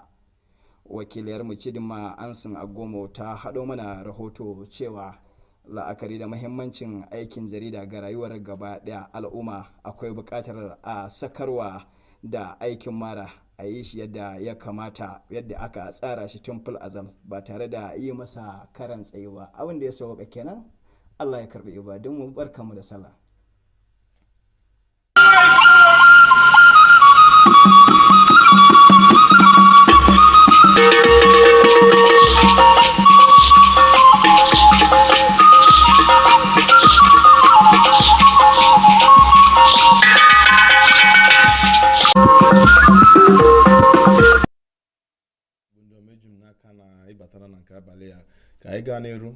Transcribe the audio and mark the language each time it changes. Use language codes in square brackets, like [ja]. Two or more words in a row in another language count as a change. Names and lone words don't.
[ha] Wakiliyar mu Chidinma Ansin Agomo ta haɗo mana rahoto cewa la'akari da mahimmancin aikin jarida ga rayuwar gaba ɗaya al'umma akwai buƙatar a sakarwa da aikin mara a yi shi yadda ya kamata yadda aka tsara shi tun fil azal ba tare da yi masa karan tsaye ba. Abin da ya sauka kenan. Allah ya karbi ibadunmu, barkanmu da sallah. [ig] ịbatara na nke abalị a ka anyị gaa n'eru.